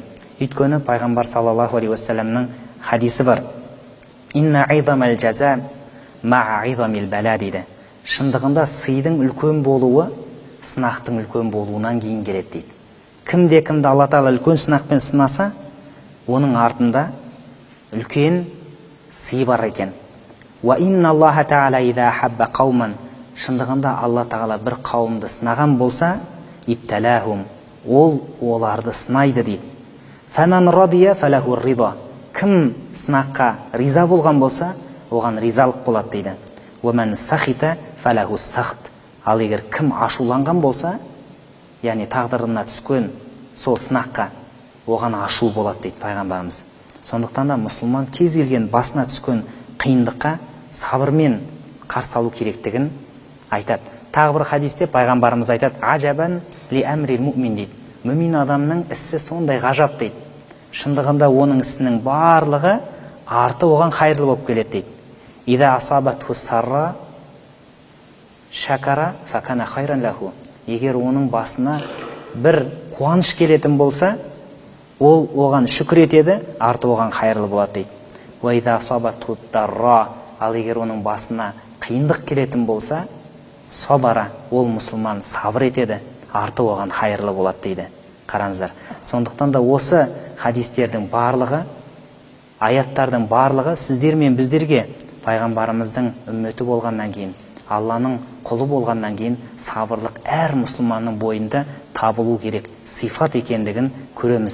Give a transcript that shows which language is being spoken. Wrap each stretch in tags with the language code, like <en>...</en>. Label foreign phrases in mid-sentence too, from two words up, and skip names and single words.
<kk>Өйткені пайғамбар</kk> <ar>صلى الله عليه وسلم</ar> <kk>хадисі бар:</kk> <ar>«إن عظم الجزاء مع عظم البلاء»</ar> <kk>дейді. Шындығында сыйдың үлкен болуы сынақтың үлкен болуынан кейін келеді дейді. Кімде Алла тағала үлкен сынақпен сынаса, оның артында үлкен сый бар екен.</kk> <ar>«وإن الله تعالى إذا أحب قوما».</ar> <kk>Шындығында Алла тағала бір қауымды сынаған болса, ибталахум, ол оларды сынайды дейді.</kk> <ar>«فمن رضي فله الرضا».</ar> <kk>Кім сынаққа риза болған болса, оған ризалық болады дейді.</kk> <ar>«ومن سخط فله السخط».</ar> <kk>Ал егер кім ашуланған болса, яғни тағдырына түскен сол сынаққа, оған ашу болады дейді пайғамбарымыз. Сондықтан да мұсылман кез келген басына түскен қиындыққа сабырмен қарсы алу керектігін айтады. Тағы бір хадисте пайғамбарымыз айтады:</kk> <ar>«عجبا لأمر المؤمن» дейді.</ar> <kk>Мүмин адамның ісі сондай ғажап дейді. Шындығында оның ісінің барлығы арты оған хайырлы болып келеді дейді.</kk> <ar>«إذا أصابته سراء شكر فكان خيرا له».</ar> <kk>Егер оның басына бір қуаныш келетін болса, ол оған шүкір етеді, арты оған хайырлы болады дейді.</kk> <ar>«وإذا أصابته ضراء».</ar> <kk>Ал егер оның басына қиындық келетін болса, сабара, ол мұсылман сабыр етеді, арты оған хайырлы болады дейді. Қараңыздар. Сондықтан да осы хадистердің барлығы, аяттардың барлығы сіздер мен біздерге пайғамбарымыздың үмметі болғаннан кейін, Алланың құлы болғаннан кейін сабырлық әр мұсылманның бойында табылу керек сифат екендігін көреміз.</kk>